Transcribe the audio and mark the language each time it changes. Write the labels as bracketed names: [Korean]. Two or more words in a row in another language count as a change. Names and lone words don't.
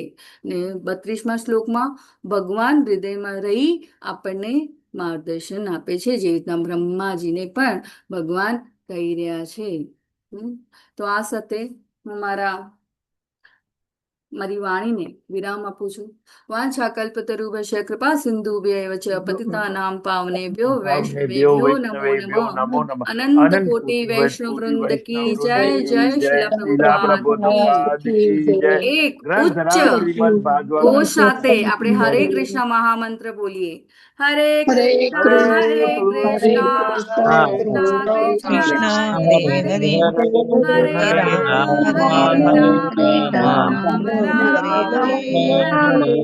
[Gujarati] ને 32મા શ્લોકમાં ભગવાન હૃદયમાં રહી આપણને માર્ગદર્શન આપે છે, જે રીતના બ્રહ્માજીને પણ ભગવાન કહી રહ્યા છે. તો આ સાથે હું મારી વાણીને વિરામ આપું છું. [Sanskrit] वांछा कल्पतरुभ्यश्च कृपा सिंधुभ्यैव च पतितानां पावनेभ्यो वैष्णवेभ्यो नमो नमः. [Hindi] अनंत कोटि वैष्णव वृंद की जय. जय शीला प्रभुपाद की. [Gujarati] એક ઉચ્ચ ઘોષ સાથે આપણે હરે કૃષ્ણ મહામંત્ર બોલીએ. [Sanskrit] हरे कृष्ण हरे कृष्ण कृष्ण कृष्ण हरे हरे, हरे राम हरे राम राम हरे हरे.